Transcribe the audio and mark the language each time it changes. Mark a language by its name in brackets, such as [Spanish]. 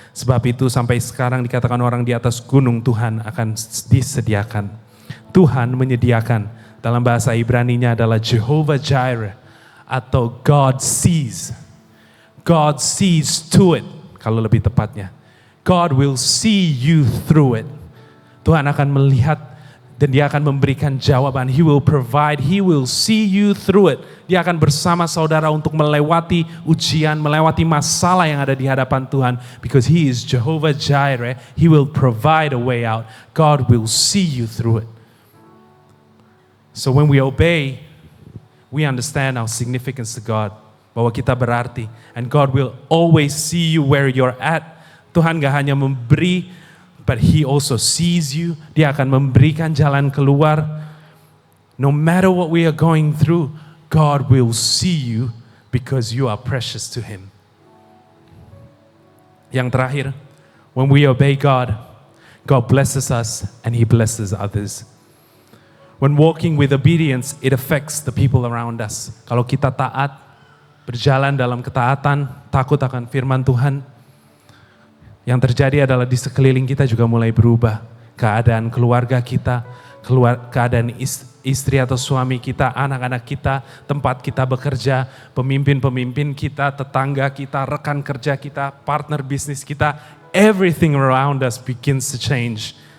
[Indonesian] Sebab itu sampai sekarang dikatakan orang di atas gunung, Tuhan akan disediakan. Tuhan menyediakan, dalam bahasa Ibraninya adalah Jehovah Jireh atau [English] God sees. God sees to it, [Indonesian] kalau lebih tepatnya. [English] God will see you through it. [Indonesian] Tuhan akan melihat dan Dia akan memberikan jawaban. [English] He will provide, He will see you through it. [Indonesian] Dia akan bersama saudara untuk melewati ujian, melewati masalah yang ada di hadapan Tuhan. [English] Because He is Jehovah Jireh, He will provide a way out. God will see you through it. So when we obey, we understand our significance to God. [Indonesian] Bahwa kita berarti. [English] And God will always see you where you're at. [Indonesian] Tuhan gak hanya memberi, [English] but He also sees you. [Indonesian] Dia akan memberikan jalan keluar. [English] No matter what we are going through, God will see you because you are precious to Him. [Indonesian] Yang terakhir, [English] when we obey God, God blesses us and He blesses others. When walking with obedience, it affects the people around us. [Indonesian] Kalau kita taat, berjalan dalam ketaatan, takut akan firman Tuhan, yang terjadi adalah di sekeliling kita juga mulai berubah. Keadaan keluarga kita, keadaan istri atau suami kita, anak-anak kita, tempat kita bekerja, pemimpin-pemimpin kita, tetangga kita, rekan kerja kita, partner bisnis kita, [English] everything around us begins to change.